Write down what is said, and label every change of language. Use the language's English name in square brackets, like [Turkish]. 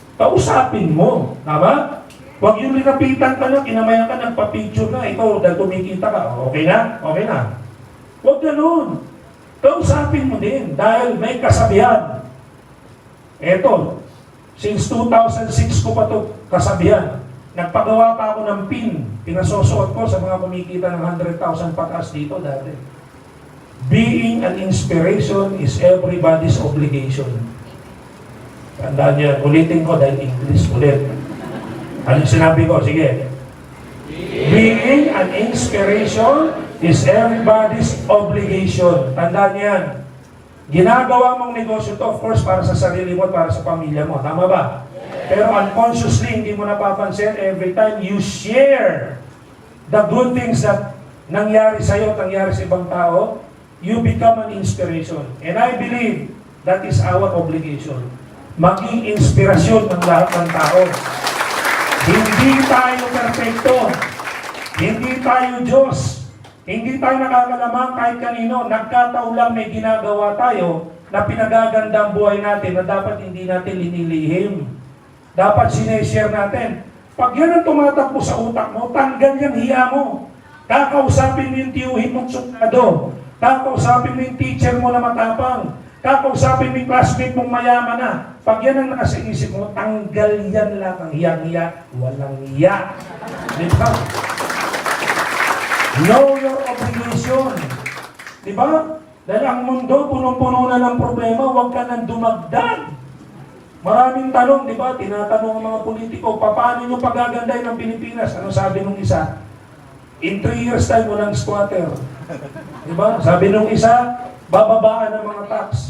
[Filipino] Kausapin mo. Tama? Huwag yung linapitan ka lang, kinamayan ka, nagpa-picture na, ikaw, dahil kumikita ka. Okay na? Okay na. Huwag ganun. Kausapin mo din, dahil may kasabihan. Eto, since 2006 ko pa ito kasabihan. Nagpagawa pa ako ng pin. Pinasosuot ko sa mga kumikita ng 100,000 pataas dito dati. [English] Being an inspiration is everybody's obligation. [Filipino] Tandaan niyo, ulitin ko dahil English ulit. Ano sinabi ko? Sige. [English] Being an inspiration is everybody's obligation. [Filipino] Tandaan niyo yan. Ginagawa mong negosyo to, [English] of course, [Filipino] para sa sarili mo at para sa pamilya mo. Tama ba? Pero [English] unconsciously, [Filipino] hindi mo napapansin, [English] every time you share the good things that [Filipino] nangyari sa'yo at nangyari sa ibang tao, [English] you become an inspiration. And I believe that is our obligation. [Filipino] Maging inspirasyon ng lahat ng tao. Hindi tayo perfecto. Hindi tayo Diyos. Hindi tayo nakakalamang kahit kanino. Nagkataon lang may ginagawa tayo na pinagaganda ang buhay natin na dapat hindi natin linilihim. Dapat sineshare natin. Pag yan ang tumatakbo sa utak mo, tanggal yung hiya mo. Kakausapin mo yung tiyuhin mong sundalo. Kakausapin mo yung teacher mo na matapang. Kakausapin mo yung classmate mong mayaman na. Pag yan ang nasa isip mo, tanggal yan lang ang hiyang-hiya. Walang hiya. Di ba? [English] Know your obligation. [Filipino] Di ba? Dahil ang mundo, punong-puno na ng problema, huwag ka nang dumagdag. Maraming tanong, di ba? Tinatanong ang mga politiko, paano nyo pagaganday ng Pilipinas? Ano sabi nung isa? [English] In 3 years time, [Filipino] walang squatter. Di ba? Sabi nung isa, bababaan ng mga tax.